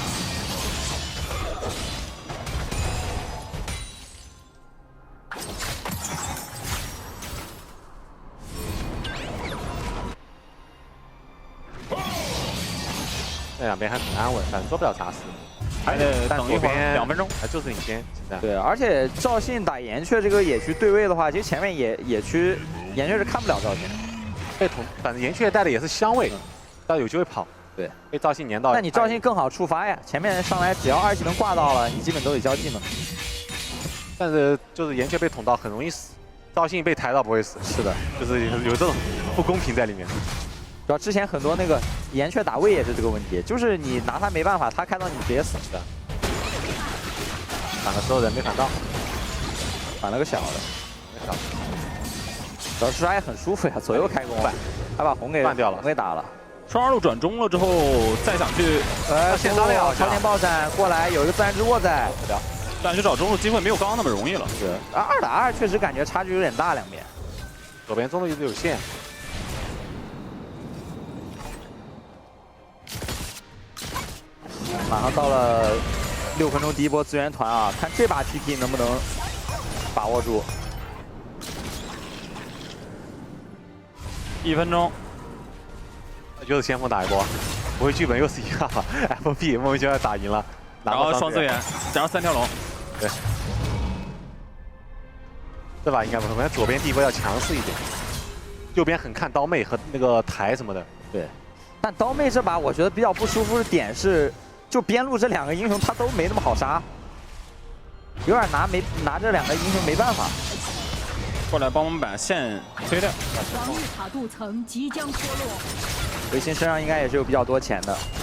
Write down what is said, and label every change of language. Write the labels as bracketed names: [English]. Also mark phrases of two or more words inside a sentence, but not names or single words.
[Chinese] 這2邊還很安穩，反正做不了啥事。還得等一會兒，2分鐘，還就是領先。現在對，而且趙信打岩雀這個野區对位的話，其實前面野區岩雀是看不了趙信。被捅，反正岩雀帶的也是香味。要有機會跑，對，被趙信粘到。那你趙信更好觸發呀，前面上來只要2技能掛到了，你基本都得交技能。但是就是岩雀被捅到很容易死，趙信被抬到不會死。是的，就是有這種不公平在裡面。主要之前很多那個岩雀打位也是這個問題，就是你拿他沒辦法，他開到你直接死的。反的時候人沒反到，反了個小的，小的。主要是还很舒服呀，左右開弓，還把紅給斷掉了，紅給打了。雙二路轉中了之後，再想去先打了超前爆閃過來，有一個自然之握在，但是找中路機會沒有剛剛那麼容易了。是2打2，確實感覺差距有點大，2邊。左邊中路一直有線，馬上到了6分鐘第一波資源團啊，看這把 TT 能不能把握住。 1分鐘，又是先锋打一波，不会剧本又是一个 FP 莫名其妙打赢了，然后双资源，然后3条龙，对，这把应该不会，反正左边第一波要强势一点，右邊很看刀妹和那個台什麼的。对，但刀妹這把我覺得比較不舒服的點是，就邊路這兩個英雄他都沒那麼好殺，有點拿這兩個英雄沒辦法。過來幫我們把線推掉。防禦塔鍍層即將脫落。維新身上應該也是有比較多錢的。